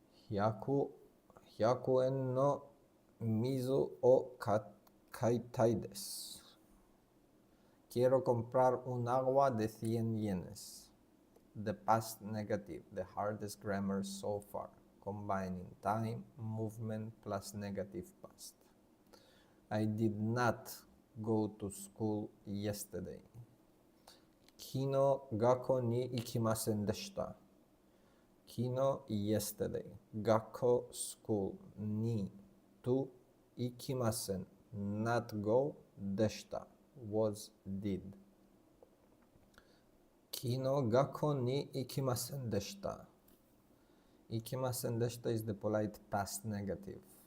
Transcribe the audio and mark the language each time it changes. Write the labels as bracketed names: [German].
[Japanese] 100円の水を買いたいです。 [Spanish] Quiero comprar un agua de 100 yenes. [English] The past negative, the hardest grammar so far, combining time, movement plus negative past. I did not go to school yesterday. [Japanese] 昨日学校に行きませんでした。昨日 [English] yesterday [Japanese] 学校 [English] school [Japanese] に [English] to [Japanese] 行きません [English] not go [Japanese] でした [English] was did [Japanese] 昨日学校に行きませんでした行きませんでした [English] is the polite past negative.